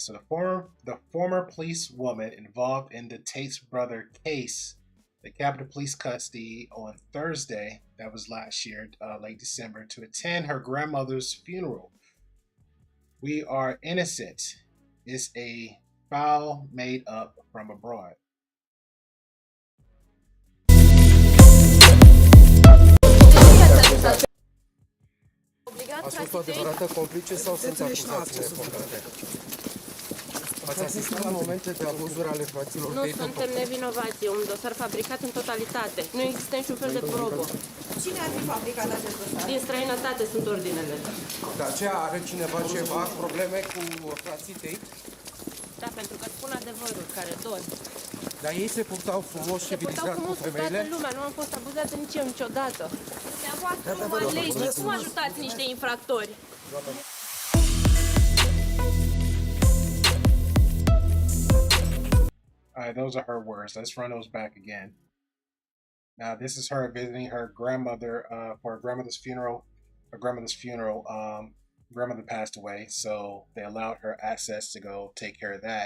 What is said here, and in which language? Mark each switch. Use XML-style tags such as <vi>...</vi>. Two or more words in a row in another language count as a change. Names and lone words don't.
<en>So the former police woman involved in the Tate's brother case, the Capitol Police custody on Thursday, that was last year, late December, to attend her grandmother's funeral. We are innocent. It's a file made up from abroad.</en> <ro>A fost o adevărată complice sau sunt acuzații nefondate? Ați asistat la momente de abuzuri ale fraților Nu Tate? suntem nevinovați, e un dosar fabricat în totalitate. Nu există niciun fel de probă. Cine ar fi fabricat acest dosar? Din străinătate sunt ordinele. De aceea are cineva ceva probleme cu frații Tate? Da, pentru că spun adevărul, care dor. Dar ei se purtau frumos și Se purtau civilizat cu frumos cu toată femeile? lumea, nu am fost abuzată nici eu niciodată. Dumneavoastră numai legi, cum ajutați niște infractori?</ro> <en>All right, those are her words. Let's run those back again. Now, this is her visiting her grandmother for her grandmother's funeral. Her grandmother's funeral. Grandmother passed away, so they allowed her access to go take care of that.</en>